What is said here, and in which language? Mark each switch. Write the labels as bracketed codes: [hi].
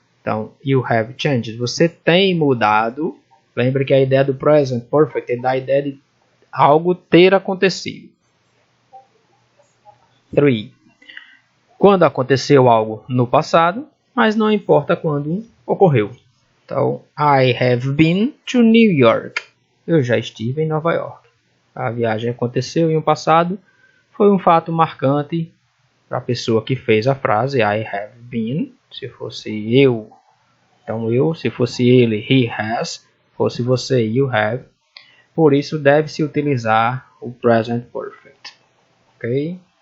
[pt] Então, [en] you have changed, [pt] você tem mudado. Lembra que a ideia do present perfect é da ideia de algo ter acontecido. 3. Quando aconteceu algo no passado, mas não importa quando ocorreu. Então, [en] I have been to New York. [pt] Eu já estive em Nova York. A viagem aconteceu em um passado, foi um fato marcante para a pessoa que fez a frase [en] I have been. [pt] Se fosse eu, então eu. Se fosse ele, [en] he has. [pt] Fosse você, [en] you have. [pt] Por isso deve-se utilizar o present perfect. Ok?